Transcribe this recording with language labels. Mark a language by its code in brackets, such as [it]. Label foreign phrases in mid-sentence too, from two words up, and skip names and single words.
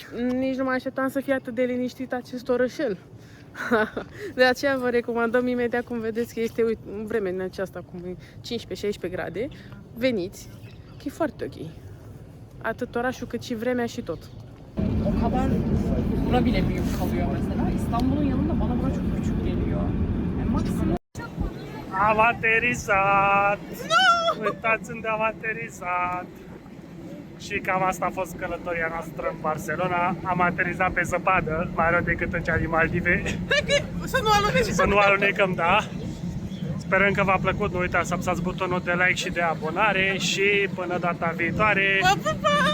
[ro] ok. nici nu mă așteptam să fie atât de liniștit acest orășel. De aceea vă recomandăm imediat cum vedeți că este vreme din aceasta cu 15-16 grade, veniți, că e foarte ok. Atât orașul cât și vremea și tot. [tr] O kadar bura bile büyük kalıyor mesela. İstanbul'un yanında bana bura çok küçük geliyor. Yani maksimum [ro] Am aterizat! No! Uitați unde am aterizat! Și cam asta a fost călătoria noastră în Barcelona. Am aterizat pe zăpadă, mai rău decât în cea din Maldive. Să nu aluneci! Să nu alunecăm, da? Sperăm că v-a plăcut, nu uitați să apăsați butonul de like și de abonare și până data viitoare.